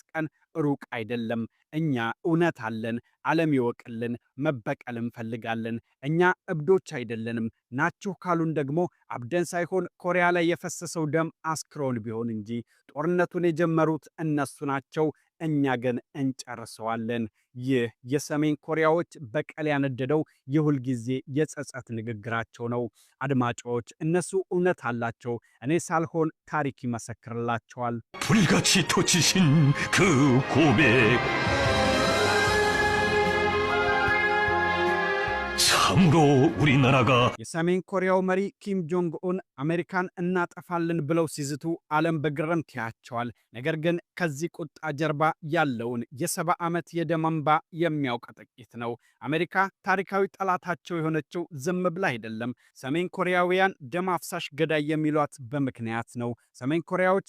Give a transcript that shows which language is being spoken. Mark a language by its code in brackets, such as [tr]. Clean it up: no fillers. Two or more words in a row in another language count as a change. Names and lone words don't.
[am] ቀን ሩቅ አይደለም። እኛ እውነት አለን። ዓለም ይወቅልን። መበቀል እንፈልጋለን። እኛ እብዶች አይደለንም። ናችሁ ካሉን ደግሞ አብደን ሳይሆን ኮሪያ ላይ የፈሰሰው ደም አስክሮን ቢሆን እንጂ ጦርነቱን የጀመሩት እነሱ ናቸው። እኛ ግን እንጨርሰዋለን። ይህ የሰሜን ኮሪያዎች በቀል ያነደደው የሁል ጊዜ የጸጸት ንግግራቸው ነው። አድማጮች፣ እነሱ እውነት አላቸው። እኔ ሳልሆን ታሪክ ይመሰክርላቸዋል። [ko] 불같이 터지신 그 고백 참으로 우리나라가 [am] የሰሜን ኮሪያው መሪ ኪም ጆንግ ኡን አሜሪካን እናጠፋለን ብለው ሲዝቱ ዓለም በግርምት ያያቸዋል። ነገር ግን ከዚህ ቁጣ ጀርባ ያለውን የ70 ዓመት የደም እንባ የሚያውቅ ጥቂት ነው። አሜሪካ ታሪካዊ ጠላታቸው የሆነችው ዝም ብላ አይደለም። ሰሜን ኮሪያውያን ደም አፍሳሽ ገዳይ የሚሏት በምክንያት ነው። ሰሜን ኮሪያዎች